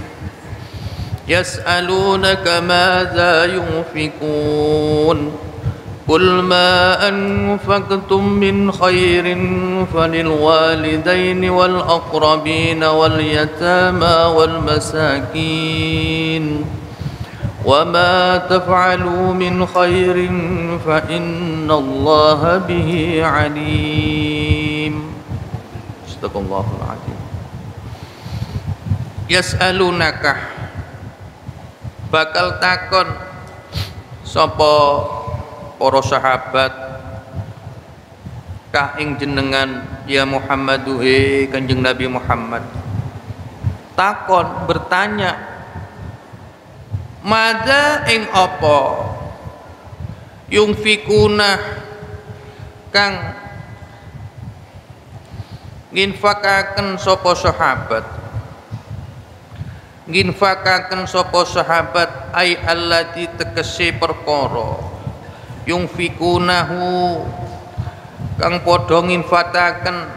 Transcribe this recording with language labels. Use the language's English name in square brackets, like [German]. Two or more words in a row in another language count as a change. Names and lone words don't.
[Arabic] يسألونك ماذا ينفقون قل ما أنفقتم من خير فللوالدين والأقربين واليتامى والمساكين وما تفعلوا من خير فإن الله به عليم. صدق الله العظيم. Yas'alunaka, [Javanese] bakal takon sapa para sahabat ka ing jenengan ya Muhammadu Kanjeng Nabi Muhammad. Takon, bertanya, madza ing apa yungfikuna kang nginfakaken sapa sahabat, nginfakaken sapa sahabat [Arabic] أي التي [Javanese] tegese perkara yungfikunahu kang padha nginfakaken,